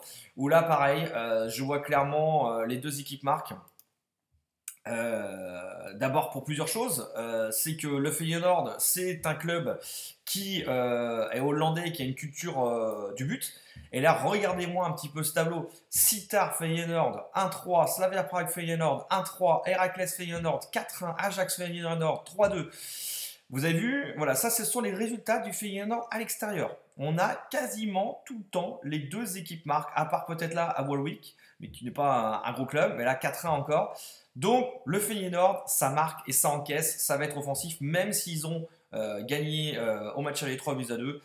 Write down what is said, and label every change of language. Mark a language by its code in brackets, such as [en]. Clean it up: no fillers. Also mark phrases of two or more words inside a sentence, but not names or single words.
[fr] Où là, pareil, je vois clairement les deux équipes marquent. D'abord pour plusieurs choses, c'est que le Feyenoord, c'est un club qui est hollandais, qui a une culture du but. Et là, regardez-moi un petit peu ce tableau. Sittard Feyenoord 1-3, Slavia Prague Feyenoord 1-3, Heracles Feyenoord 4-1, Ajax Feyenoord 3-2. Vous avez vu, voilà, ça ce sont les résultats du Feyenoord à l'extérieur. On a quasiment tout le temps les deux équipes marquent, à part peut-être là à Warwick, mais qui n'est pas un gros club, mais là 4-1 encore. Donc le Feyenoord, ça marque et ça encaisse, ça va être offensif, même s'ils ont gagné au match aller 3-2.